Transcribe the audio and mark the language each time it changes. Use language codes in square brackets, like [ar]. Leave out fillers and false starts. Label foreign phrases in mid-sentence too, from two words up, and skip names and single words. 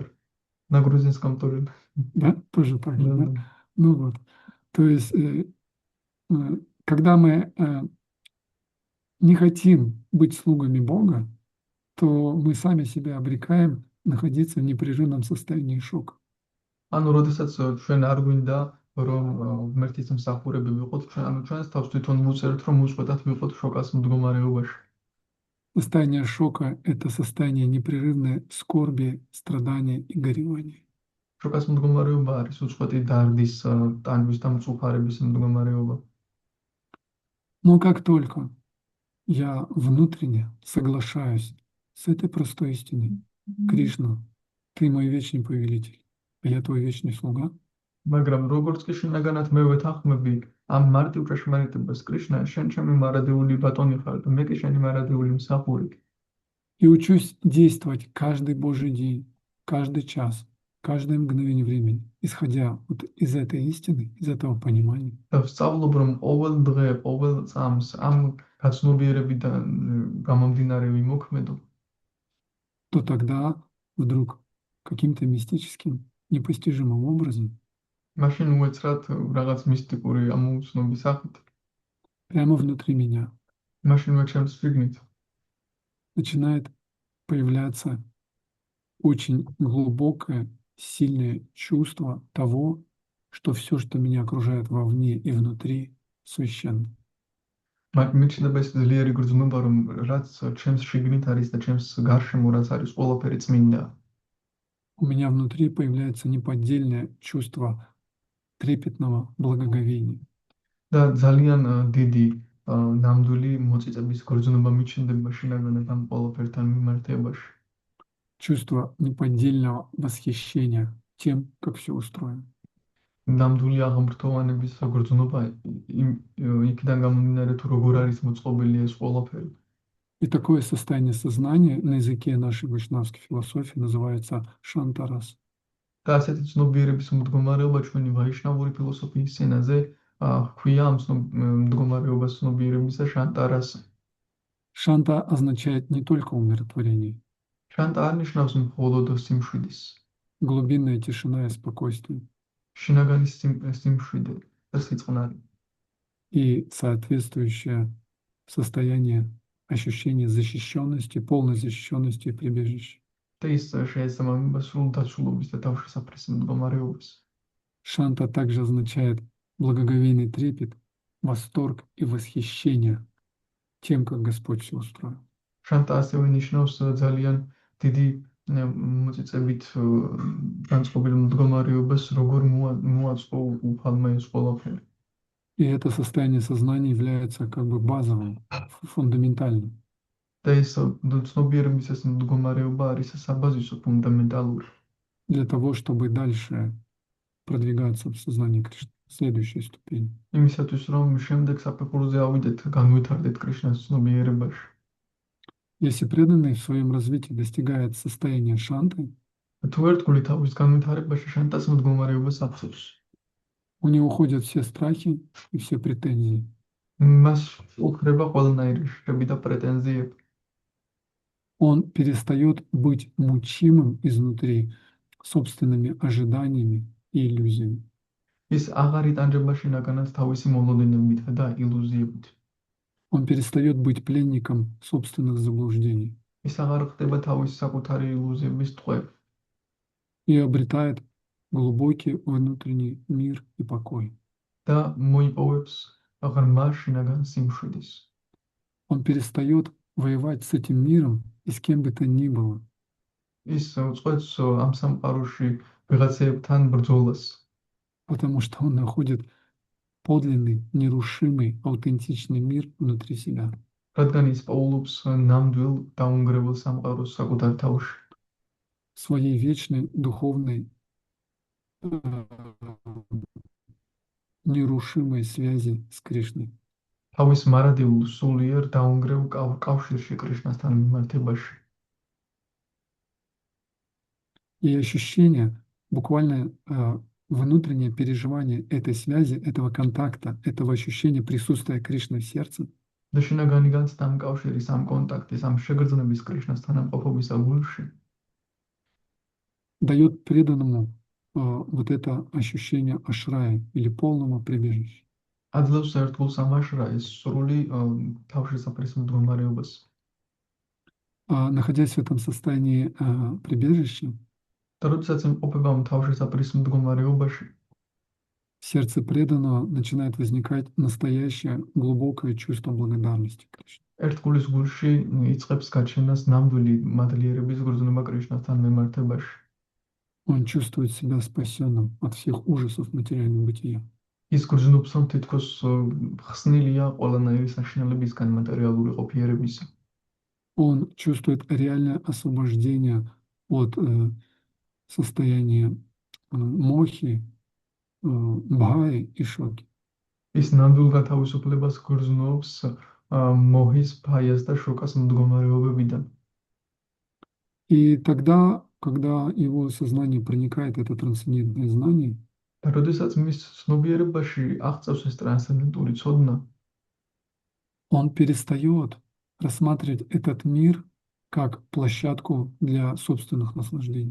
[ru] На грузинском тоже. Да, тоже так же, Да, да? да. Ну вот. То есть, когда мы не хотим быть слугами Бога, то мы сами себя обрекаем находиться в непрерывном состоянии шока. [ka] ანუ როდესაც ჩვენ არ გვინდა რომ ღმერთის მსახურები ვიყოთ, ანუ ჩვენს თავს თვითონ ვუწერთ რომ უწყვეტად ვიყოთ შოკას მდგომარეობაში. [ru] Состояние шока – это состояние непрерывной скорби, страдания и горевания. [ka] შოკას მდგომარეობა არის უწყვეტი დარდის, ტანჯვის და მწუხარების მდგომარეობა. [ru] Но как только я внутренне соглашаюсь с этой простой истиной, Кришна, ты мой вечный повелитель, а я твой вечный слуга, [ka] მაგრამ როგორც კი შინაგანად მე ვეთანხმები ამ მარტივ ჭეშმარიტებას, კრიშნა, შენ ჩემი მარადეული ბატონი ხარ და მე კი შენი მარადეული მსახური. [ru] и учусь действовать каждый Божий день, каждый час, каждое мгновение времени, исходя вот из этой истины, из этого понимания, [ka] და ვსწავლობ რომ ყოველ დღე, ყოველ წამს ამ გაცნობიერებიდან გამომდინარე ვიმოქმედო, [ru] то тогда вдруг каким-то мистическим, непостижимым образом [ka] მაშინ უეცრად რაღაც მისტიკური ამოუცნობის სახით, [ru] прямо внутри меня [ka] მაშინვე ჩემს შიგნით [ru] начинает появляться очень глубокое, сильное чувство того, что все, что меня окружает вовне и внутри, священно. [ka] მიჩნდება ეს ძლიერი გრძნობა, რომ რაც ჩემს შიგნით არის და ჩემს გარშემო რაც არის, ყველაფერი წმინდა. [ru] У меня внутри появляется неподдельное чувство трепетного благоговения. [ka] და ძალიან დიდი ნამდვილი მოწიწების გრძნობა მიჩნდება შინაგანად ამ ყველაფერთან მიმართებაში. [ru] Чувство неподдельного восхищения тем, как все устроено. [ka] ნამდვილი აღმრთოვანების გრძნობა იქიდან გამომდინარე თუ როგორ არის მოწყობილი ეს ყველაფერი. [ru] И такое состояние сознания на языке нашей вайшнавской философии называется шантарас. [ka] და ასეთი ცნობიერების მდგომარეობა ჩვენი ვაიშნავური ფილოსოფიის ენაზე ჰქვია ამ მდგომარეობას ცნობიერებისა შანტარასი. [ru] Шанта означает не только умиротворение, [ka] შანტა არ ნიშნავს მხოლოდ სიმშვიდის, [ru] глубинная тишина и спокойствие, [ka] შინაგანი სიმშვიდე და სიწყნარი [ru] и соответствующее состояние ощущения защищенности, полной защищенности и прибежища. [ka] და ის შეესაბამება სრულ დაცულობის და თავშესაფრის მდგომარეობას. [ru] Шанта также означает благоговейный трепет, восторг и восхищение тем, как Господь все устроил. [ka] შანტა ასევე ნიშნავს ძალიან დიდი მოწიწებით განწყობილ მდგომარეობას, როგორ მოაწყო უფალმა ეს ყველაფერი. [ru] И это состояние сознания является как бы базовым, фундаментальным. [ka] და ეს ცნობიერების ეს მდგომარეობა არის საბაზისო, фундаментალური. [ru] Для того, чтобы дальше продвигаться в сознании Кришны. Следующая ступень. [ka] იმისათვის, რომ შემდეგ საფეხურზე ავიდეთ, განვითარდეთ კრიშნას ცნობიერებაში. [ru] Если преданный в своем развитии достигает состояния шанты, [ka] თუ ერთგული თავის განვითარებაში შანტას მდგომარეობას აღწევს, [ru] у него уходят все страхи и все претензии. [ka] მას უხრება ყველანაირი შრები და პრეტენზიები. [ru] Он перестает быть мучимым изнутри собственными ожиданиями и иллюзиями. [ka] ის აღარ იტანჯება შინაგანად თავისი მოლოდინებით და ილუზიებით. [ru] Он перестает быть пленником собственных заблуждений [ka] ის აღარ ხდება თავისი საკუთარი ილუზიების ტყვე [ru] и обретает глубокий внутренний мир и покой. [ka] და მოიპოვებს ღრმა შინაგან სიმშვიდის. [ru] Он перестает воевать с этим миром и с кем бы то ни было, [ka] ის უწყვეტს ამ სამყაროში ვიღაცებთან ბრძოლას, [ru] потому что он находит подлинный, нерушимый, аутентичный мир внутри себя. [ka] რადგან ის პაულობს ნამდვილ დაუნგრეულ სამყაროს საკუთარ თავში. [ru] Своей вечной духовной нерушимой связи с Кришной. [ka] თავის მარადილ სულიერ დაუნგრევ კავშირში კრიშნასთან მიმართებაში. [ru] И ощущение, буквально внутреннее переживание этой связи, этого контакта, этого ощущения присутствия Кришны в сердце, [ka] და შინაგანი განცდა ამ კავშირის, ამ კონტაქტის, ამ შეგრძნების კრიშნასთან ამყოფობის გულში [ru] дает преданному вот это ощущение ашрая или полного прибежища. [ka] აძლევს ერთგულს ამ აშრაის სრული თავშესაფრის მდგომარეობას. [ru] Находясь в этом состоянии прибежища, [ka] და როდესაც იმყოფება ამ თავშესაფრის მდგომარეობაში, [ru] в сердце преданного начинает возникать настоящее глубокое чувство благодарности Кришне. [ka] ერთგულის გულში იწყებს გაჩენას ნამდვილი მადლიერების გრძნობა კრიშნასთან მიმართებაში. [ru] Он чувствует себя спасенным от всех ужасов материального бытия. [ka] ის გრძნობს, რომ თითქოს ხსნილია ყველანაირი საშინელებისგან მატერიალური ყოფიერებისა. [ru] Он чувствует реальное освобождение от состояния мохи, бхаи и шоки. [ka] ის ნამდვილ გათავისუფლებას გრძნობს მოჰის, ფაიას და შოკას მდგომარეობებიდან. [ru] И тогда, когда его сознание проникает это трансцендентное знание, [ka] და როდესაც მის ცნობიერებაში აღწევს ეს ტრანსცენდენტული ცოდნა, [ru] он перестает рассматривать этот мир как площадку для собственных наслаждений.